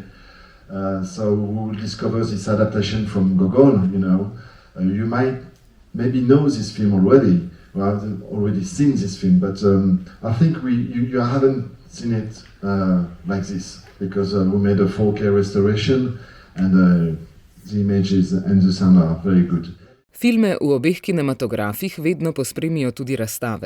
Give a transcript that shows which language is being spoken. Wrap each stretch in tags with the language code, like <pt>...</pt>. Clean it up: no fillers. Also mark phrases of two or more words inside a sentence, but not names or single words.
<en>So we'll discover this adaptation from Gogol, You might maybe know this film already. Well, I've already seen this film, but I think you haven't seen it like this, because we made a 4K restoration and the images and the sound are very good.</en> <sl>Filme v obeh kinematografih vedno pospremijo tudi razstave.</sl>